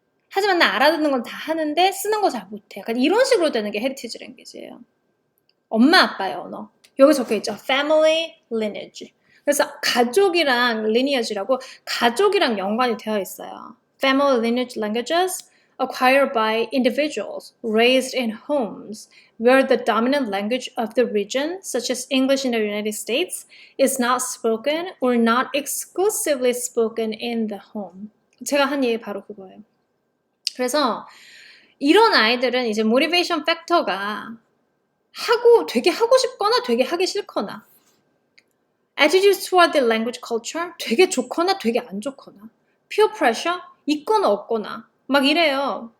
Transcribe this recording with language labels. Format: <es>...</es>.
<ko>하지만 나 알아듣는 건 다 하는데 쓰는 거 잘 못해. 약간 이런 식으로 되는 게 헤리티지 랭귀지예요. 엄마 아빠의 언어. 여기 적혀있죠. Family lineage. 그래서 가족이랑 lineage라고 가족이랑 연관이 되어 있어요. Family lineage languages</ko> <en>acquired by individuals raised in homes where the dominant language of the region, such as English in the United States, is not spoken or not exclusively spoken in the home.</en> <ko>제가 한 얘기 바로 그거예요. 그래서 이런 아이들은 이제 모티베이션 팩터가 되게 하고 싶거나 되게 하기 싫거나</ko> <en>attitudes toward the language culture</en> <ko>되게 좋거나 되게 안 좋거나 peer pressure 있거나 없거나 막 이래요.</ko>